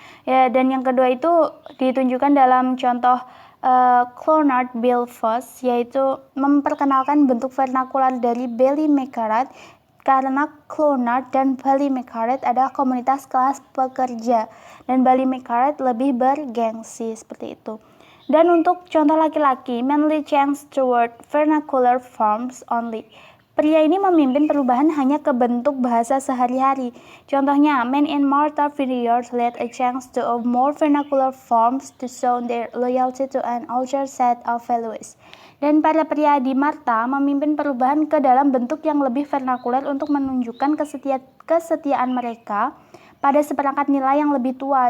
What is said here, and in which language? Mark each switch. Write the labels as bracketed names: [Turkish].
[Indonesian] Ya, dan yang kedua itu ditunjukkan dalam contoh Clonard Bill Foss, yaitu memperkenalkan bentuk vernakular dari Ballymacrate karena Clonard dan Ballymacrate adalah komunitas kelas pekerja dan Ballymacrate lebih bergengsi seperti itu. Dan untuk contoh laki-laki, [English] mainly change toward vernacular forms only. [Indonesian] Pria ini memimpin perubahan hanya ke bentuk bahasa sehari-hari. [English] Contohnya, men in Martha Vineyard led a change to a more vernacular forms to show their loyalty to an older set of values. [Indonesian] Dan para pria di Martha memimpin perubahan ke dalam bentuk yang lebih vernakular untuk menunjukkan kesetiaan mereka pada seperangkat nilai yang lebih tua.